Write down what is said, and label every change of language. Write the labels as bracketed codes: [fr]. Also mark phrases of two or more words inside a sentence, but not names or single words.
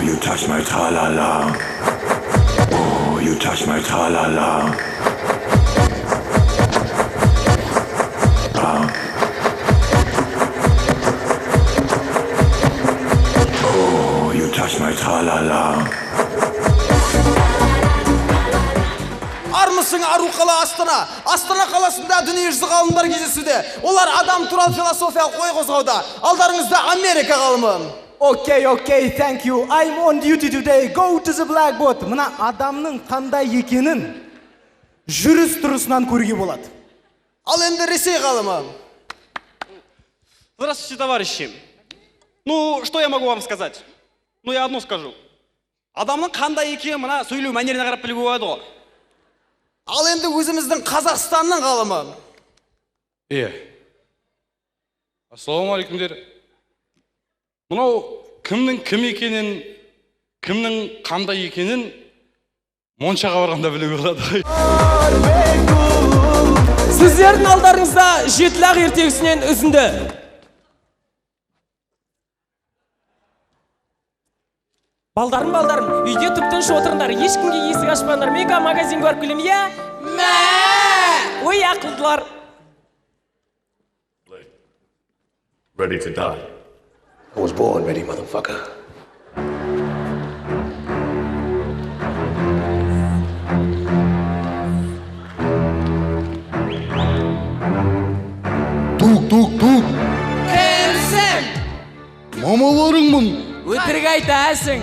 [en] touch my tra-la-la. Oh, you touch my tra-la-la. Oh, you touch my tra-la-la. [kk] Армысың ару қала Астана. Астана қаласында дүниежүзі ғалымдар кездесуде. Олар адам туралы философиялық ой қозғауда. Алдарыңызда Америка ғалымы. [en] Okay, thank you. I'm on duty today. Go to the blackboard. [kk] Мына адамның қандай екенін жүріс-тұрысынан көруге болады. Ал енді Ресей ғалымы. [ru] Здравствуйте, товарищи. Ну, что я могу вам сказать? Ну, я одно скажу. [kk] Адамның қандай екенін мына сөйлеу мәнеріне қарап білуге болады ғой. Ал енді өзіміздің Қазақстанның ғалымы. Ассалаумағалейкум дер. Мынау кімнің кім екенін, кімнің қандай екенін моншаға барғанда білуге болады. Сіздердің алдарыңызда жетілақ ертегісінен үзінді. Балдарым, үйде түптінші отырыңдар, ешкімге есік ашпаңдар. Мега магазин көріп келем, я? Мә! Ой, ақылдылар. [en] Ready to die. I was born ready, motherfucker. Тук. [kk] Кімсің? Мамаларыңмын. Өтірік айтасың.